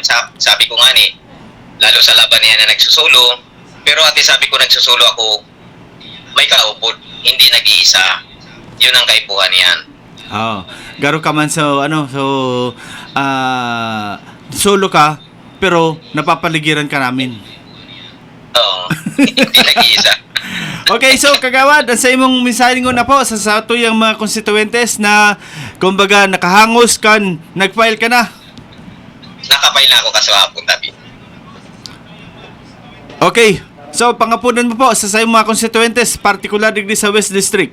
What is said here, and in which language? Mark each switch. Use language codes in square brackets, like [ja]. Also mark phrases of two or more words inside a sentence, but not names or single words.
[tl] Sabi ko nga ni, lalo sa laban niya na nagsusulo, pero ati sabi ko nagsusulo ako, may kaupod, hindi nag-iisa. Yun ang kaipuhan niyan. [bik] Garo ka man solo ka, pero napapaligiran ka namin. [tl] Oo, hindi nag-iisa. [bik] Okay, so kagawad, sa imong mensahe ko na po sa tuyang mga konstituentes na kumbaga nakahangos kan, [tl] nag-file ka na. [bik] Nakapile na ako kaswapon tabi. Okay. So, pangapunan mo po sa imong mga konstituentes, particular digdi sa West District.